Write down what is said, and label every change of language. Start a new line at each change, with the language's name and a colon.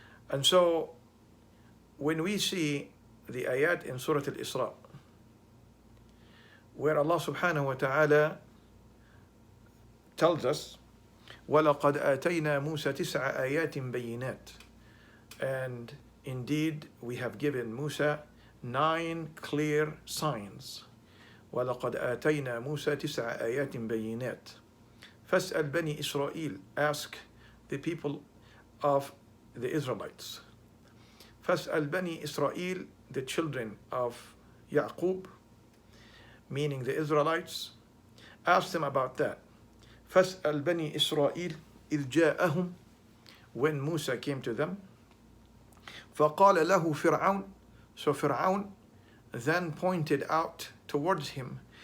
English: And so when we see the ayat in Surah Al-Isra, where Allah subhanahu wa ta'ala tells us,
Arabic: وَلَقَدْ آتَيْنَا مُوسَى تِسْعَ آيَاتٍ بَيِّنَاتٍ,
English: and indeed we have given Musa 9 clear signs.
Arabic: وَلَقَدْ آتَيْنَا مُوسَى تِسْعَ آيَاتٍ بَيِّنَاتٍ فَاسْأَلْ بَنِي إِسْرَائِيل,
English: ask the people of the Israelites.
Arabic: فَاسْأَلْ بَنِي إِسْرَائِيل,
English: the children of Yaqub, meaning the Israelites, ask them about that.
Arabic: فَاسْأَلْ بَنِي إِسْرَائِيل إِذْ جَاءَهُمْ,
English: when Musa came to them.
Arabic: فَقَالَ لَهُ فِرْعَوْنَ,
English: so Fir'aun then pointed out towards him.